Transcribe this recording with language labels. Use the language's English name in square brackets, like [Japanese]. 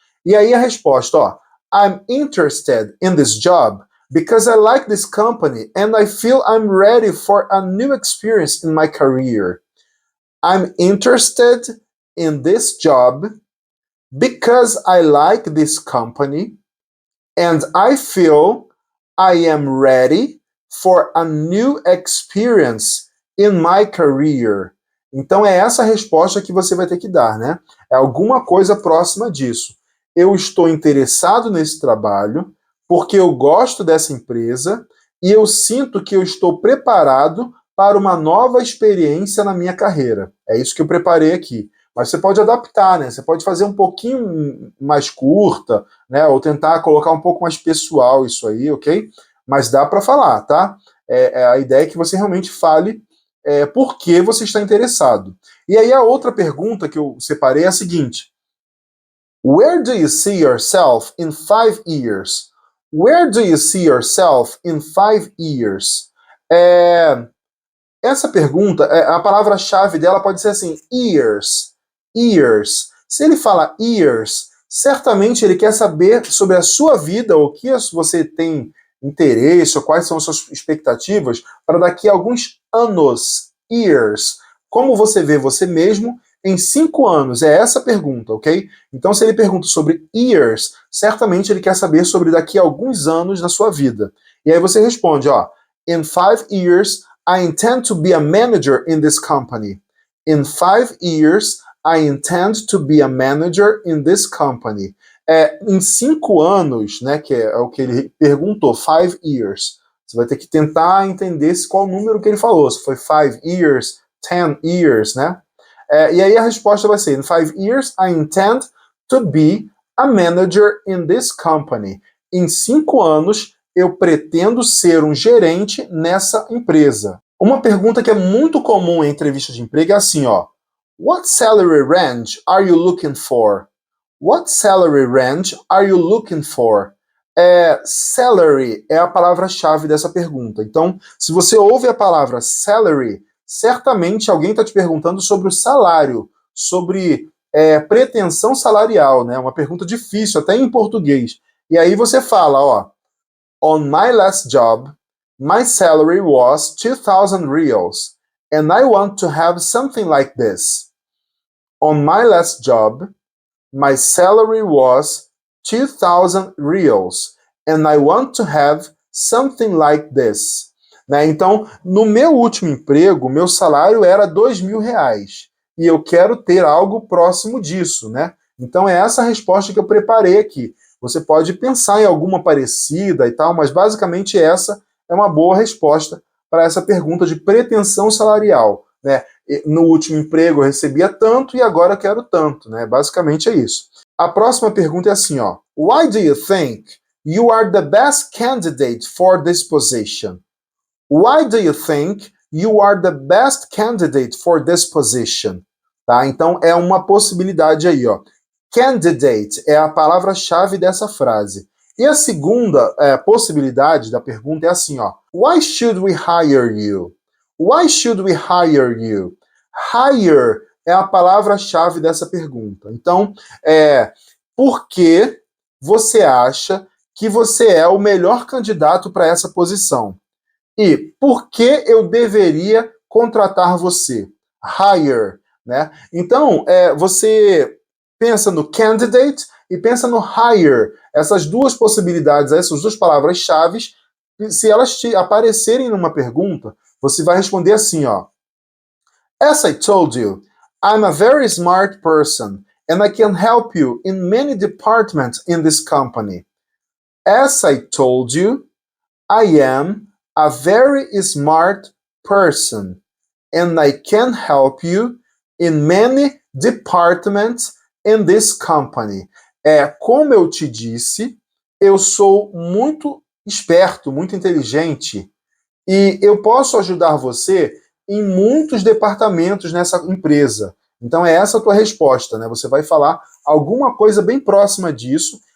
[Portuguese] E aí a resposta, ó. [English] I'm interested in this job because I like this company and I feel I'm ready for a new experience in my career. I'm interested in this job because I like this company and I feel I am ready for a new experience in my career. [Portuguese] Então é essa a resposta que você vai ter que dar, né? É alguma coisa próxima disso. Eu estou interessado nesse trabalho porque eu gosto dessa empresa e eu sinto que eu estou preparado para uma nova experiência na minha carreira. É isso que eu preparei aqui. Mas você pode adaptar, né? Você pode fazer um pouquinho mais curta, né? Ou tentar colocar um pouco mais pessoal isso aí, ok? Mas dá para falar, tá? A ideia é que você realmente fale por que você está interessado. E aí a outra pergunta que eu separei é a seguinte: [English] Where do you see yourself in 5 years? Where do you see yourself in 5 years? [Portuguese] Essa pergunta, a palavra-chave dela pode ser assim, years. Years. Se ele fala years, certamente ele quer saber sobre a sua vida, o que você tem interesse, ou quais são as suas expectativas para daqui a alguns anos. Years. Como você vê você mesmo em 5 anos? É essa a pergunta, ok? Então, se ele pergunta sobre years, certamente ele quer saber sobre daqui a alguns anos na sua vida. E aí você responde, ó, [English] in 5 years, I intend to be a manager in this company. In 5 years, I intend to be a manager in this company. [Portuguese] Em 5 anos, né, que é o que ele perguntou, 5 years. Você vai ter que tentar entender qual número que ele falou, se foi 5 years, 10 years, né? E aí a resposta vai ser, [English] in 5 years, I intend to be a manager in this company. [Portuguese] Em 5 anos, eu pretendo ser um gerente nessa empresa. Uma pergunta que é muito comum em entrevista de emprego é assim, ó. [English] What salary range are you looking for? What salary range are you looking for? [Portuguese] Salary é a palavra-chave dessa pergunta. Então, se você ouve a palavra salary, certamente alguém está te perguntando sobre o salário, sobre pretensão salarial, né? Uma pergunta difícil, até em português. E aí você fala, ó, [English] on my last job, my salary was 2,000 reals, and I want to have something like this. On my last job, my salary was 2,000 reals, and I want to have something like this. [Portuguese] Né? Então, no meu último emprego, meu salário era 2.000 reais, e eu quero ter algo próximo disso, né? Então é essa a resposta que eu preparei aqui. Você pode pensar em alguma parecida e tal, mas basicamente essa é uma boa resposta para essa pergunta de pretensão salarial, né? No último emprego eu recebia tanto e agora eu quero tanto, né? Basicamente é isso. A próxima pergunta é assim, ó. [English] Why do you think you are the best candidate for this position? Why do you think you are the best candidate for this position? [Portuguese] Tá? Então é uma possibilidade aí, ó. Candidate é a palavra-chave dessa frase. E a segunda possibilidade da pergunta é assim, ó. [English] Why should we hire you? Why should we hire you? [Portuguese] Hire é a palavra-chave dessa pergunta. Então, por que você acha que você é o melhor candidato para essa posição? E por que eu deveria contratar você? Hire, né? Então, você pensa no candidate e pensa no hire. Essas duas possibilidades, essas duas palavras-chave, se elas te aparecerem numa pergunta, você vai responder assim, ó. [English] As I told you, I'm a very smart person and I can help you in many departments in this company. As I told you, I am a very smart person and I can help you in many departments in this company. [Portuguese] Como eu te disse, eu sou muito esperto, muito inteligente e eu posso ajudar você em muitos departamentos nessa empresa. Então é essa a tua resposta, né? Você vai falar alguma coisa bem próxima disso,